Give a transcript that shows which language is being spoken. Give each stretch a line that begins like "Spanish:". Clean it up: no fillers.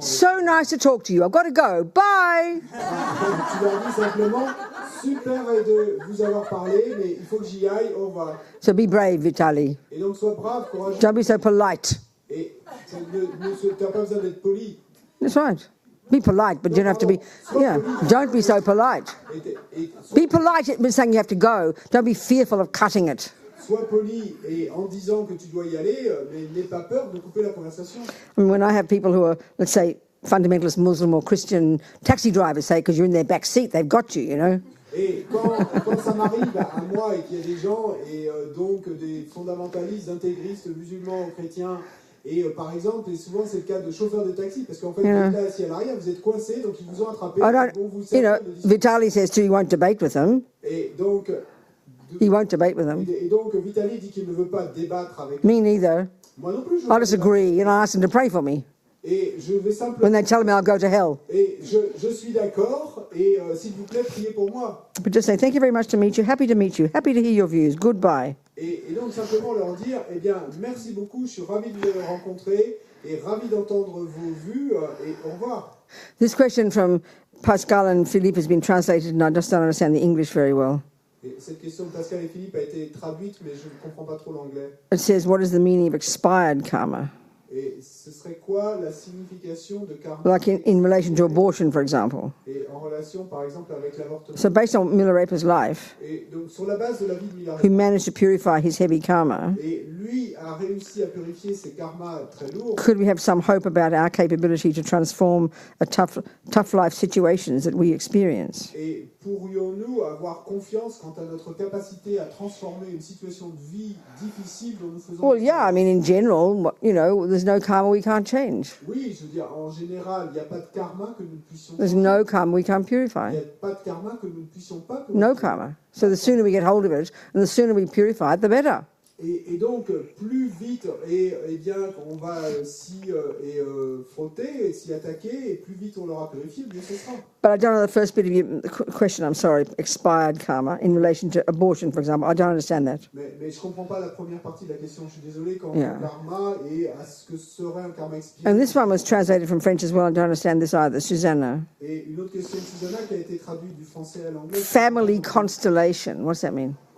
English: So nice to talk to you. I've got to go. Bye.
French: Tu leur dis simplement, super de vous avoir parlé, mais il faut que j'y aille, au revoir.
English: So be brave, Vitaly.
French: Et donc sois brave, courageux.
English: Don't be so polite.
French: Et tu n'as pas besoin d'être poli.
English: That's right. Be polite, but you don't have to be, don't be so polite. Be polite, but saying you have to go. Don't be fearful of cutting it.
French: Sois poli et en disant que tu dois y aller, mais n'aie pas peur de couper la conversation.
English: I mean, when I have people who are, let's say, fundamentalist Muslim or Christian taxi drivers, say, because you're in their back seat, they've got you, you know.
French: Et quand ça m'arrive à moi et qu'il y a des gens, et donc des fondamentalistes, intégristes, musulmans ou chrétiens, et par exemple, et souvent c'est le cas de chauffeurs de taxi, parce qu'en fait, vous êtes là assis à l'arrière, vous êtes coincés, donc ils vous ont attrapé.
English: Vitaly says too, he won't debate with them.
French: Et donc,
English: he won't debate with them.
French: Et donc, Vitaly dit qu'il ne veut pas débattre avec.
English: Me neither.
French: Moi non plus.
English: I disagree, and I ask them to pray for me.
French: Et je vais simplement.
English: When they tell me I'll go to hell.
French: Et je suis d'accord, et s'il vous plaît, priez pour moi.
English: But just say, thank you very much to meet you, happy to hear your views, goodbye.
French: Et donc simplement leur dire, eh bien, merci beaucoup, je suis ravi de vous rencontrer, et ravi d'entendre vos vues, et au revoir.
English: This question from Pascal and Philippe has been translated, and I just don't understand the English very well.
French: Et cette question de Pascal et Philippe a été traduite, mais je ne comprends pas trop l'anglais.
English: It says, what is the meaning of expired karma?
French: Et ce serait quoi la signification de karma?
English: Like in relation to abortion, for example.
French: Et en relation, par exemple, avec l'avortement.
English: So based on Milarepa's life,
French: Et donc, sur la base de la vie de Milarepa,
English: who managed to purify his heavy karma,
French: et lui a réussi à purifier ses karmas très lourds.
English: Could we have some hope about our capability to transform a tough life situations that we experience?
French: Et pourrions-nous avoir confiance quant à notre capacité à transformer une situation de vie difficile dont nous faisons?
English: Well, yeah, I mean, in general, you know, there's no karma we can't change.
French: Oui, je veux dire, en général, il n'y a pas de karma que nous ne puissions
English: There's no karma we can't purify.
French: Il n'y a pas de karma que nous ne puissions pas.
English: No karma. So the sooner we get hold of it and the sooner we purify it, the better.
French: Et donc, plus vite, et bien, on va s'y frotter et s'y attaquer, et plus vite on l'aura purifié, mieux ce sera.
English: But I don't know the first bit of your question, I'm sorry, expired karma, in relation to abortion, for example. I don't understand that.
French: Mais je ne comprends pas la première partie de la question, je suis désolé, quand on karma et à ce que serait un karma expiré.
English: And this one was translated from French as well, I don't understand this either, Susanna.
French: Et une autre question de Susanna qui a été traduite du français à l'anglais.
English: Family constellation, what does that mean?